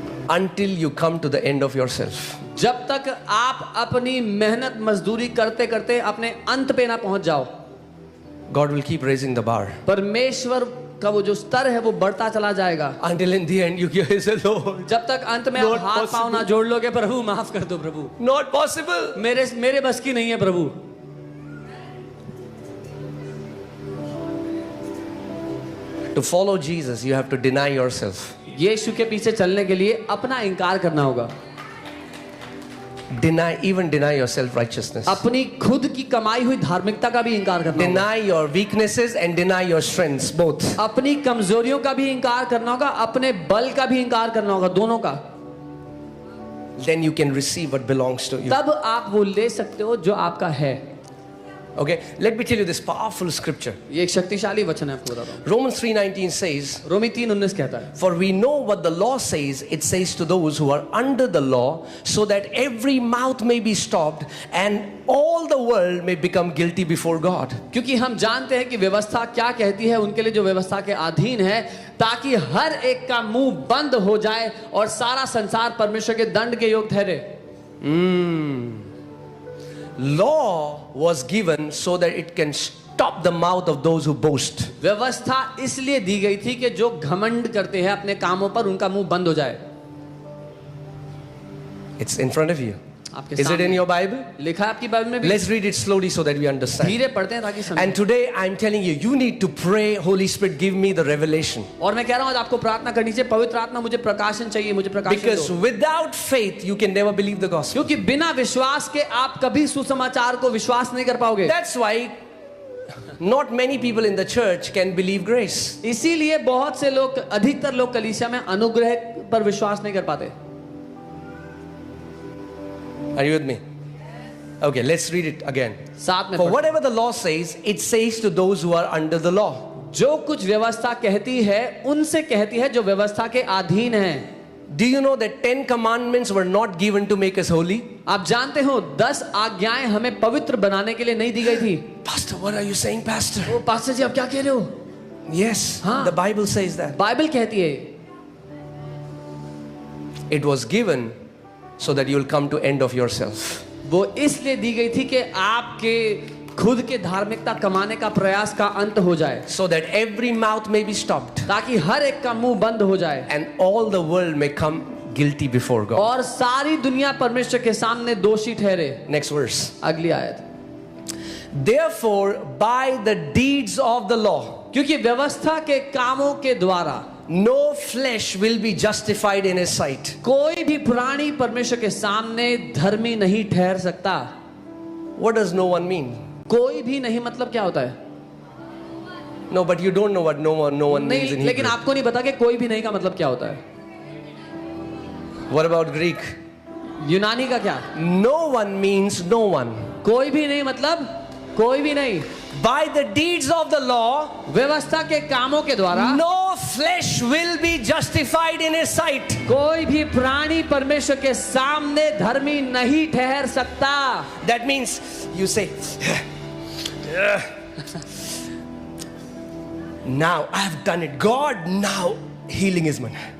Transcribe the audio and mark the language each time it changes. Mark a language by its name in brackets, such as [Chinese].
[English] Until you come to the end of yourself. [Hindi] जब तक आप अपनी मेहनत मजदूरी करते करते अपने अंत पे ना पहुंच जाओ। [English] God will keep raising the bar. [Hindi] परमेश्वर का वो जो स्तर है वो बढ़ता चला जाएगा, [English] Until in the end you say, Lord, [Hindi] जब तक अंत में [English] Not [Hindi] आप हाथ पाँव ना [English] possible. [Hindi] जोड़ लोगे, प्रभु माफ कर दो, प्रभु [English] not possible. [Hindi] मेरे बस की नहीं है प्रभु। [English] To follow Jesus, you have to deny yourself. [Hindi] यीशु के पीछे चलने के लिए अपना इनकार करना होगा, [English] Even deny yourself righteousness. [Hindi] अपनी खुद की कमाई हुई धार्मिकता का भी इनकार करना होगा, [English] Deny your weaknesses and deny your strengths, both. [Hindi] अपनी कमजोरियों का भी इनकार करना होगा, अपने बल का भी इनकार करना होगा, दोनों का। [English] Then you can receive what belongs to you. [Hindi] तब आप वो ले सकते हो जो आपका है। [English] Okay, let me tell you this powerful scripture. [Hindi] ये एक शक्तिशाली वचन है, आपको बताता हूँ। [English] Romans 3:19 says, [Hindi] रोमी 3:19 कहता है, [English] For we know what the law says. It says to those who are under the law, so that every mouth may be stopped and all the world may become guilty before God. [Hindi] क्योंकि हम जानते हैं कि व्यवस्था क्या कहती है उनके लिए जो व्यवस्था के अधीन है, ताकि हर एक का मुंह बंद हो जाए और सारा संसार परमेश्वर के दंड के योग ठहरे। [English] Law was given so that it can stop the mouth of those who boast. [Hindi] व्यवस्था इसलिए दी गई थी कि जो घमंड करते हैं अपने कामों पर, उनका मुंह बंद हो जाए। [English] It's in front of you. [Hindi] आपके [English] Is it [Hindi] सामने [English] in your Bible? [Hindi] लिखा है आपकी बाइबल में भी। [English] Let's read it slowly so that we understand. [Hindi] धीरे पढ़ते हैं ताकि समझें। [English] And today I'm telling you, you need to pray, Holy Spirit, give me the revelation. [Hindi] और मैं कह रहा हूँ आज आपको प्रार्थना करनी चाहिए, पवित्र आत्मा मुझे प्रकाशन चाहिए, मुझे प्रकाशन [English] Because [Hindi] दो। [English] without faith, you can never believe the gospel. [Hindi] क्योंकि बिना विश्वास के आप कभी सुसमाचार को विश्वास नहीं कर पाओगे। [English] That's why not many people in the church can believe grace. [Hindi] इसीलिए बहुत से लोग, अधिकतर लोग कलीसिया में अनुग्रह पर विश्वास नहीं कर पाते। [English] Are you with me? Okay, let's read it again. [Hindi] साथ में [English] For [Hindi] पढ़ते हैं। [English] whatever the law says, it says to those who are under the law. [Hindi] जो कुछ व्यवस्था कहती है उनसे कहती है जो व्यवस्था के अधीन है। [English] Do you know that 10 commandments were not given to make us holy? [Hindi] आप जानते हो 10 आज्ञाएं हमें पवित्र बनाने के लिए नहीं दी गई थी। [English] Pastor, what are you saying, Pastor? [Hindi] O pastor जी आप क्या कह रहे हो? [English] Yes, [Hindi] हाँ। [English] the Bible says that. [Hindi] Bible कहती है [English] It was given so that you will come to end of yourself. [Hindi] वो इसलिए दी गई थी कि आपके खुद के धार्मिकता कमाने का प्रयास का अंत हो जाए, [English] So that every mouth may be stopped [Hindi] ताकि हर एक का मुंह बंद हो जाए [English] and all the world may come guilty before God. [Hindi] और सारी दुनिया परमेश्वर के सामने दोषी ठहरे। [English] Next verse. [Hindi] अगली आयत, [English] Therefore, by the deeds of the law, [Hindi] क्योंकि व्यवस्था के कामों के द्वारा [English] no flesh will be justified in his sight. [Hindi] कोई भी प्राणी परमेश्वर के सामने धर्मी नहीं ठहर सकता। [English] What does no one mean? [Hindi] कोई भी नहीं मतलब क्या होता है? [English] No, but you don't know what no one means [Hindi] नहीं, [English] in [Hindi] लेकिन [English] Hebrew. [Hindi] आपको नहीं पता कि कोई भी नहीं का मतलब क्या होता है। [English] What about Greek? [Hindi] यूनानी का क्या? [English] No one means no one. [Hindi] कोई भी नहीं मतलब कोई भी नहीं। [English] By the deeds of the law, [Hindi] व्यवस्था के कामों के द्वारा [English] no flesh will be justified in his sight. [Hindi] कोई भी प्राणी परमेश्वर के सामने धर्मी नहीं ठहर सकता। [English] That means you say, now I have done it. God, now healing is mine.